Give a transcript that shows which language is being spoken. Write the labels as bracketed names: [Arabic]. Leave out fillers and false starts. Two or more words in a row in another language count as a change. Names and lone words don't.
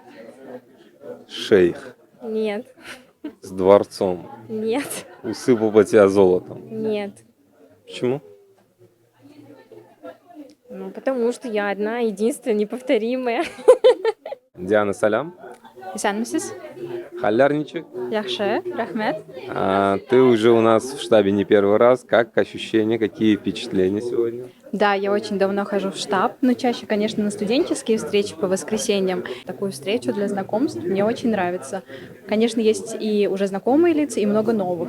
[Russian] Шейх. Нет. С дворцом. Нет. Усыпал бы тебя золотом. Нет. Почему? Ну, потому что я одна, единственная, неповторимая. Диана Салям. [Tatar] Исәнмесез? Халярничек. Яхшы, рәхмәт. [Russian] Ты уже у нас в штабе не первый раз. Как ощущения, какие впечатления сегодня? Да, я очень давно хожу в штаб, но чаще, конечно, на студенческие встречи по воскресеньям. Такую встречу для знакомств мне очень нравится. Конечно, есть и уже знакомые лица, и много новых.